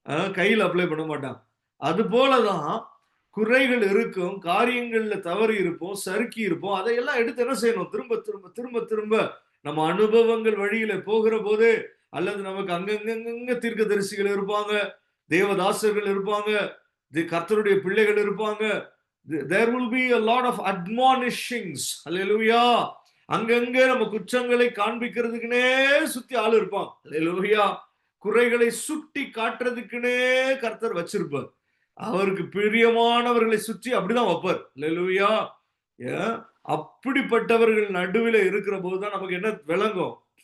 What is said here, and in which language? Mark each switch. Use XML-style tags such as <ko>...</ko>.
<ta>கையில் அப்ளை பண்ண மாட்டான். அது போலதான் குறைகள் இருக்கும், காரியங்கள்ல தவறு இருப்போம், சறுக்கி இருப்போம். அதையெல்லாம் எடுத்து என்ன செய்யணும்? திரும்ப திரும்ப திரும்ப திரும்ப நம்ம அனுபவங்கள் வழியில போகிற போது, அல்லது நமக்கு அங்கங்க தீர்க்கதரிசிகள் இருப்பாங்க, தேவதாசர்கள் இருப்பாங்க, கர்த்தருடைய பிள்ளைகள் இருப்பாங்க.</ta> <en>there will be a lot of admonishings.</en> <ta>அல்லேலூயா. அங்கங்க நம்ம குற்றங்களை காண்பிக்கிறதுக்குனே சுத்தி ஆள் இருப்பான். அல்லேலூயா. குறைகளை சுட்டி காட்டுறதுக்குனே கர்த்தர் வச்சிருப்பார். அவருக்கு பிரியமானவர்களை சுற்றி அப்படிதான் வைப்பார். அல்லேலூயா. அப்படிப்பட்டவர்கள் நடுவில் இருக்கிற போதுதான் நமக்கு என்ன விளங்கும்?</ta>